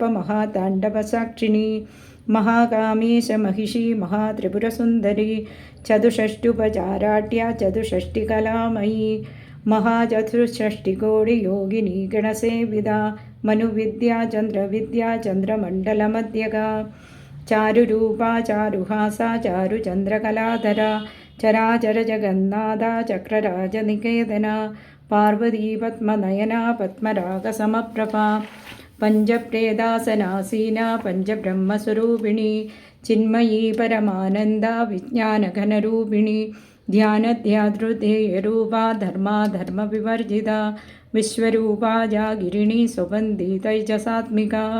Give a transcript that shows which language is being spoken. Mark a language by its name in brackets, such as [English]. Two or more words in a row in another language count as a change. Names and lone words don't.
[Sanskrit] महाताण्डवसाक्षिणी महाकामेश महिषी महात्रिपुरसुन्दरी चतुष्षष्ट्युपचाराढ्या चतुष्षष्टिकलामयी महाचतुष्षष्टिकोटियोगिनी गणसेविता मनुविद्या चन्द्रविद्या चन्द्रमण्डलमध्यगा ചാരുരൂപാ ചാരുഹാസാ ചാരുചന്ദ്രകലാധര ചരാചരജഗന്നാഥ ചക്രരാജനികേതന പാർവതീ പത്മനയന പത്മരാഗസമപ്രഭ പഞ്ചപ്രേതാസനാസീന പഞ്ചബ്രഹ്മസ്വരൂപിണി ചിന്മയീ പരമാനന്ദ വിജ്ഞാനഘനരൂപിണി ധ്യാനധ്യാതൃധേയരൂപാ ധർമാധർമ്മവിവർജിത വിശ്വരൂപാ ജാഗിരിണി സുഗന്ധി തൈജസാത്മിക